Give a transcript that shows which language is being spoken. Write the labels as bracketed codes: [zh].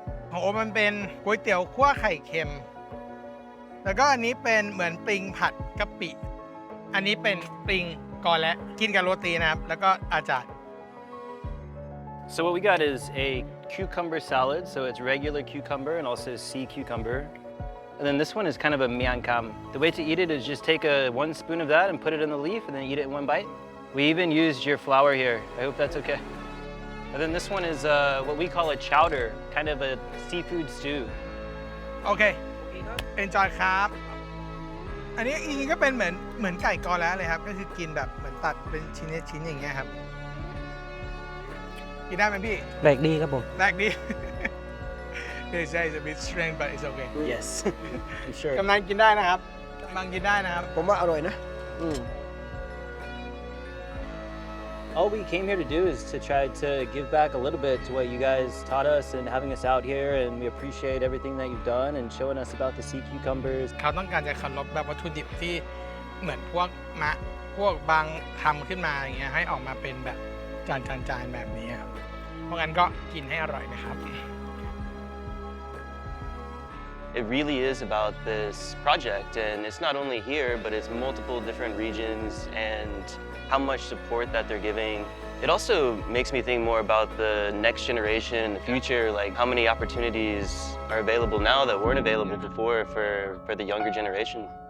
[th] ของโอมันเป็นก๋วยเตี๋ยวคั่วไข่เค็มแล้วก็อันนี้เป็นเหมือนปลิงผัดกะปิ อันนี้เป็นปลิงกอและกินกับโรตีนะครับแล้วก็อาจารย์ [en] So what we got is a cucumber salad, so it's regular cucumber and also sea cucumber. And then this one is kind of a mian kam. The way to eat it is just take one spoon of that and put it in the leaf and then eat it in one bite. We even used your flour here. I hope that's okay. And then this one is what we call a chowder, kind of a seafood stew. [th] โอเคเป็นจอยครับอันนี้จริงๆก็เป็นเหมือนไก่กอแล้วเลยครับก็คือกินแบบเหมือนตัดเป็นชิ้นอย่างเงี้ยครับกินได้ไหมพี่ แปลกดีครับผม แรกดี [en] They say it's a bit strange but it's okay Yes, I'm sure. [th] กำลังกินได้นะครับกำลังกินได้นะครับ ผมว่าอร่อยนะ [en] All we came here to do is to try to give back a little bit to what you guys taught us and having us out here, and we appreciate everything that you've done and showing us about the sea cucumbers. [th] เขาต้องการจะเคารพแบบวัตถุดิบที่เหมือนพวกบางทำขึ้นมาอย่างเงี้ยให้ออกมาเป็นแบบจานแบบนี้ครับเพราะงั้นก็กินให้อร่อยนะครับ [en] It really is about this project, and it's not only here, but it's multiple different regions and how much support that they're giving. It also makes me think more about the next generation, the future, like how many opportunities are available now that weren't available before for the younger generation.